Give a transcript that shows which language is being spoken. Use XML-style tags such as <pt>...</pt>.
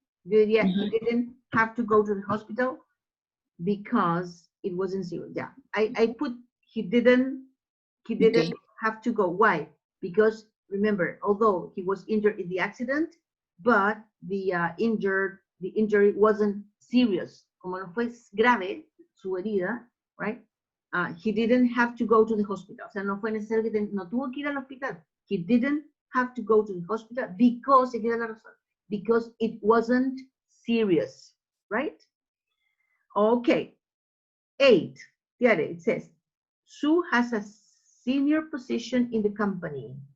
<en>Yeah, he didn't have to go to the hospital because it wasn't serious. Yeah, I put he didn't have to go. Why? Because remember, although he was injured in the accident, but the injury wasn't serious.</en> <es>Como no fue grave su herida, right?</es> <en>He didn't have to go to the hospital.</en> <es>O sea, no fue necesario que no tuvo que ir al hospital.</es> <en>He didn't have to go to the hospital because, because it wasn't serious, right? Okay. 8. There it says, Sue has a senior position in the company.</en>